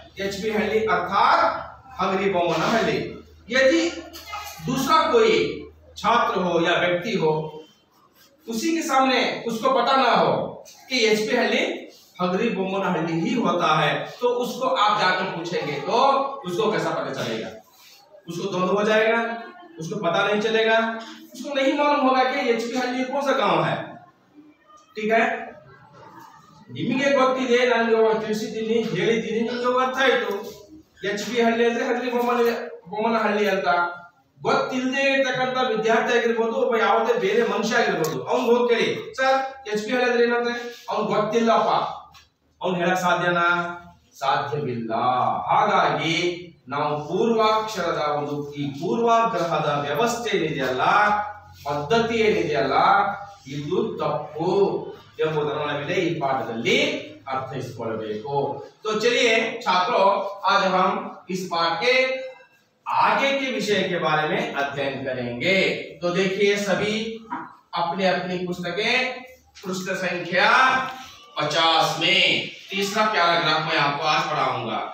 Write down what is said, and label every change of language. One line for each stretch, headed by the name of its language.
Hindi: HP हल्ली अर्थात हगरी बोमना हल्ली। यदि दूसरा कोई छात्र हो या व्यक्ति हो, उसी के सामने उसको पता ना हो कि एचपी हल्ली हगरी बोमना हल्ली ही होता है, तो उसको आप जाकर पूछेंगे तो उसको कैसा पता चलेगा? उसको द्वंद्व हो जाएगा, उसको पता नहीं चलेगा, उसको नहीं मालूम होगा कि एचपी हल्ली कौन सा गांव है। ठीक है,
Kannada: ನಿಮಗೆ ಗೊತ್ತಿದೆ, ನನಗೆ ತಿಳಿಸಿದ್ದೀನಿ, ಹೇಳಿದ್ದೀನಿ, ನಿಮಗೆ ಅರ್ಥ ಆಯ್ತು ಎಚ್ಪಿ ಹಳ್ಳಿ ಅಂದ್ರೆ ಹಗರಿ ಬೊಮ್ಮನ ಹಳ್ಳಿ ಅಂತ। ಗೊತ್ತಿಲ್ಲದೆ ಇರತಕ್ಕಂತ ವಿದ್ಯಾರ್ಥಿ ಆಗಿರ್ಬೋದು, ಒಬ್ಬ ಯಾವುದೇ ಬೇರೆ ಮನುಷ್ಯ ಆಗಿರ್ಬೋದು, ಅವ್ನು ಹೋಗಿ ಕೇಳಿ ಸರ್ ಎಚ್ಪಿ ಹಳ್ಳಿ ಅಂದ್ರೆ ಏನಂದ್ರೆ ಅವ್ನು ಗೊತ್ತಿಲ್ಲಪ್ಪ, ಅವ್ನು ಹೇಳಕ್ ಸಾಧ್ಯನಾ? ಸಾಧ್ಯವಿಲ್ಲ. ಹಾಗಾಗಿ ನಾವು ಪೂರ್ವಾಕ್ಷರದ ಒಂದು ಈ ಪೂರ್ವಾಗ್ರಹದ ವ್ಯವಸ್ಥೆ ಏನಿದೆಯಲ್ಲ, ಪದ್ಧತಿ ಏನಿದೆಯಲ್ಲ, ಇದು ತಪ್ಪು ಎಂಬುದನ್ನು ನಾವಿಲ್ಲಿ ಈ ಪಾಠದಲ್ಲಿ अर्थाइसको।
Hindi: तो चलिए छात्रों, आज हम इस पाठ के आगे के विषय के बारे में अध्ययन करेंगे। तो देखिए सभी अपने अपनी पुस्तकें पृष्ठ संख्या 50 में तीसरा पैराग्राफ मैं आपको आज पढ़ाऊंगा।